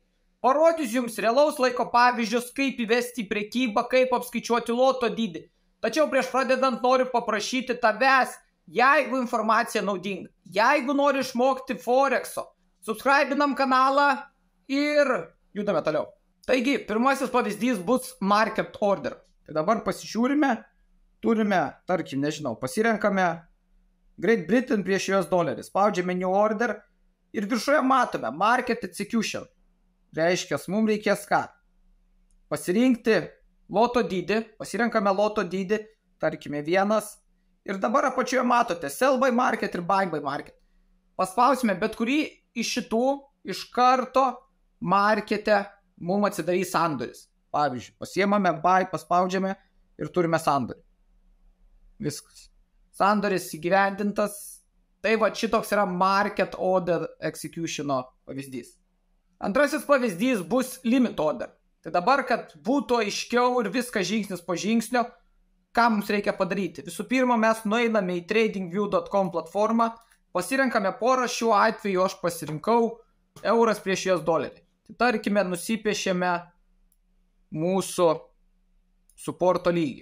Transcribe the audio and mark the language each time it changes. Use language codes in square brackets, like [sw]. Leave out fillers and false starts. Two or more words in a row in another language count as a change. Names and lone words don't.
[lt] Parodysiu jums realaus laiko pavyzdžius, kaip įvesti į prekybą, kaip apskaičiuoti loto dydį. Tačiau prieš pradedant noriu paprašyti tavęs, jeigu informacija naudinga, jeigu nori išmokti Forexo, subscribinam kanalą ir judame toliau. Taigi, pirmasis pavyzdys bus [en] market order. [lt] Tai dabar pasižiūrime, turime, tarkim, nežinau, pasirenkame Great Britain prieš US dolerį, spaudžiame [en] new order [lt] ir viršuje matome [en] market execution. [lt] Reiškia, mums reikės ką? Pasirinkti loto dydį, pasirenkame loto dydį, tarkime 1. Ir dabar apačioje matote [en] sell by market [lt] ir [en] buy by market. [lt] Paspausime bet kurį iš šitų, iš karto markete mums atsidarys sandoris. Pavyzdžiui, pasiemame buy, paspaudžiame ir turime sandorį. Viskas. Sandoris įgyvendintas. Tai va šitoks yra [en] market order [lt] executiono pavyzdys. Antrasis pavyzdys bus [en] limit order. [lt] Tai dabar, kad būtų aiškiau ir viskas žingsnis po žingsnio, ką mums reikia padaryti. Visų pirma, mes nueiname į tradingview.com platformą, pasirenkame porą, šiuo atveju aš pasirinkau euras prieš US dolerį. Tai tarkime, nusipiešiame mūsų suporto lygį.